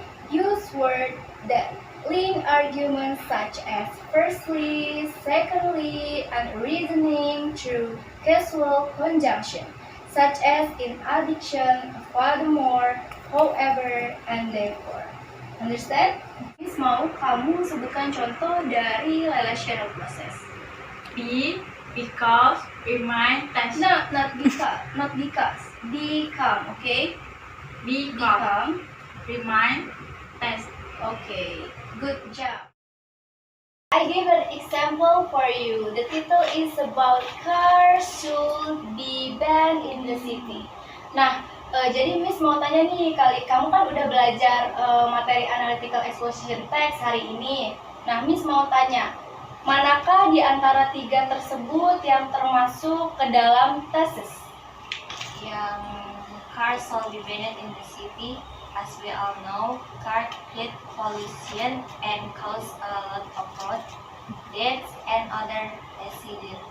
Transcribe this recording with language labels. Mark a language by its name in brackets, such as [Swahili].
[English] Use words that link arguments such as firstly, secondly, and reasoning through casual conjunction, such as in addition, furthermore, however, and therefore. Understand? [Indonesian] Miss mau kamu sebutkan contoh dari relational process. [English] Be, because, remind, test. No, not because. Become, okay? Become, remind, test. Okay, good job. I gave an example for you. The title is about cars should be banned in the city. [Indonesian] Nah, jadi Miss mau tanya nih, kamu kan udah belajar materi analytical exposition text hari ini. Nah, Miss mau tanya, manakah di antara tiga tersebut yang termasuk ke dalam thesis? [English] Yang cars shall be banned in the city. As we all know, cars create pollution and cause a lot of road deaths and other accidents.